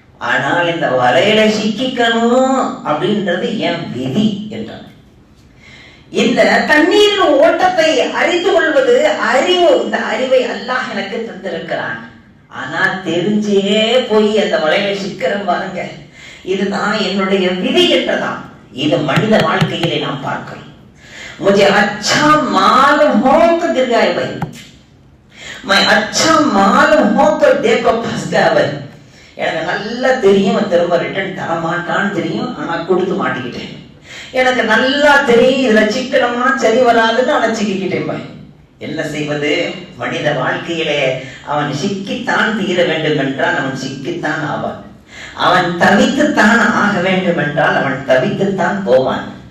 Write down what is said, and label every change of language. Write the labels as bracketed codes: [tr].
[ta] ஆனால் இந்த வலையில சிக்கிக்கணும் அப்படின்றது என் விதி என்றார். இந்த தண்ணீரின் ஓட்டத்தை அறிந்து கொள்வது அறிவு. இந்த அறிவை அல்லாஹ் எனக்கு தந்திருக்கிறான். ஆனா தெரிஞ்சே போய் அந்த வலையில சிக்கிறேன் பாருங்க, இதுதான் என்னுடைய விதி என்றதான். இது மனித வாழ்க்கையிலே நாம் பார்க்கிறோம். [hi] मुझे अच्छा मालूम हो तो गिर गए भाई, मैं अच्छा मालूम हो तो देखो फंस गया भाई. [ta] எனக்கு நல்லா தெரியும் திரும்ப ரிட்டர்ன் தர மாட்டான்னு தெரியும், ஆனா கொடுத்து மாட்டிக்கிட்டேன். எனக்கு நல்லா தெரியும் இதுல சிக்கனமா சரி வராதுன்னு ஆனா சிக்கிக்கிட்டேன் பாய். என்ன செய்வது? மனித வாழ்க்கையிலே அவன் சிக்கித்தான் தீர வேண்டும் என்றால் அவன் சிக்கித்தான் ஆவான், அவன் தவித்துத்தான் ஆக வேண்டும் என்றால் அவன் தவித்துத்தான் போவான்.